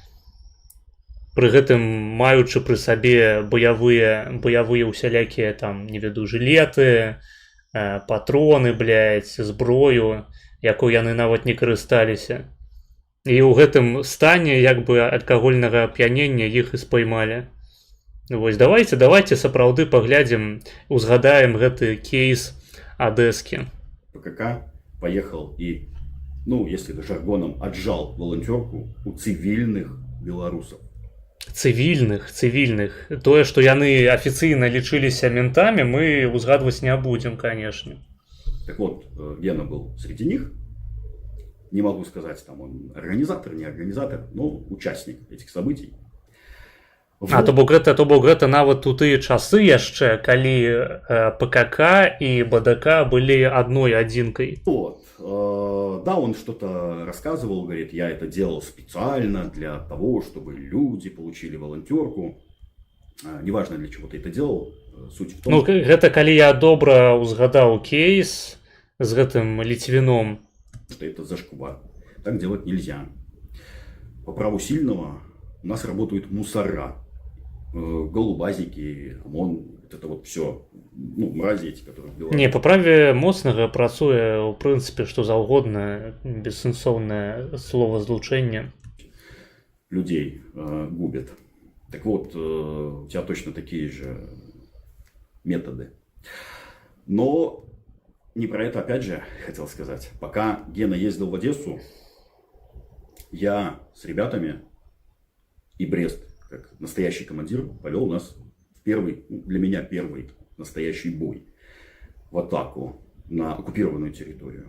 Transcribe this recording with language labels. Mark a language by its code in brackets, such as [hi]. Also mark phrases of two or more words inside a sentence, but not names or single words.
[be] Пры гэтым маючы пры сабе баявыя усялякія там, не веду, жылеты, патроны, блядь, зброю, якой яны нават не карысталіся. І ў гэтым стане як бы алкагольнага ап'янення іх і спаймалі. Вось давайте сапраўды паглядзім, узгадаем гэты кейс адэскі. [ru] ПКК поехал и, ну, если жаргоном, отжал волонтерку у цивильных белорусов. [be] Цывільных. Тое, што яны афіцыйна лічыліся ментамі, мы узгадваць не будзем, канешне. [ru] Так вот, Гена был среди них. Не могу сказать, там он организатор, не организатор, но участник этих событий. [be] А то бок гэта нават у тыя часы яшчэ, калі ПКК і БДК былі адной адзінкай. Вот. [ru] Да, он что-то рассказывал, говорит, я это делал специально для того, чтобы люди получили волонтерку. Неважно, для чего ты это делал, суть в том, [be] Ну, гэта калі я добра ўзгадаў кейс з гэтым ліцвіном. [ru] что это зашквар. Так делать нельзя. По праву сильного у нас работают мусора, голубазики, ОМОН, вот это вот все, ну, мрази эти, которые в Беларуси. [be] Не, па праве моцнага працуе, у прынцыпе, што заўгодна, бессэнсоўнае словазлучэнне. [ru] Людей губят. Так вот, у тебя точно такие же методы. Но не про это опять же хотел сказать. Пока Гена ездил в Одессу, я с ребятами и Брест, как настоящий командир, повел нас в первый, для меня первый настоящий бой в атаку на оккупированную территорию.